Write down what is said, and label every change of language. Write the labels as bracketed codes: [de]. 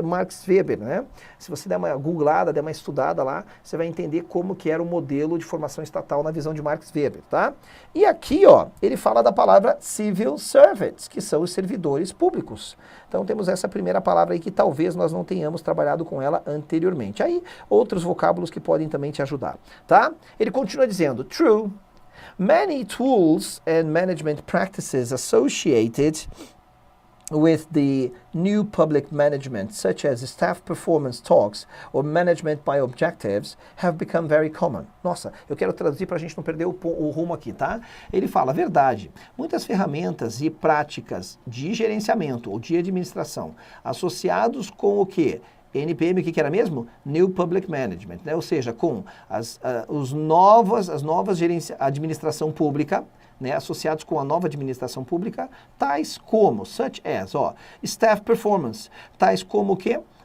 [pt] Max Weber, né? Se você der uma googlada, der uma estudada lá, você vai entender como que era o modelo de formação estatal na visão de Max Weber, tá? E aqui, ó, ele fala da palavra civil servants, que são os servidores públicos. Então temos essa primeira palavra aí que talvez nós não tenhamos trabalhado com ela anteriormente. Aí, outros vocábulos que podem também te ajudar, tá? Ele continua dizendo, true. [en] Many tools and management practices associated with the new public management, such as staff performance talks or management by objectives, have become very common. [pt] Nossa, eu quero traduzir para a gente não perder o rumo aqui, tá? Ele fala, verdade, muitas ferramentas e práticas de gerenciamento ou de administração associados com o quê? NPM, o que era mesmo? New Public Management, né? Ou seja, com as novas administração pública, né, associados com a nova administração pública, tais como, [en] such as, [pt] ó, staff performance, tais como o quê?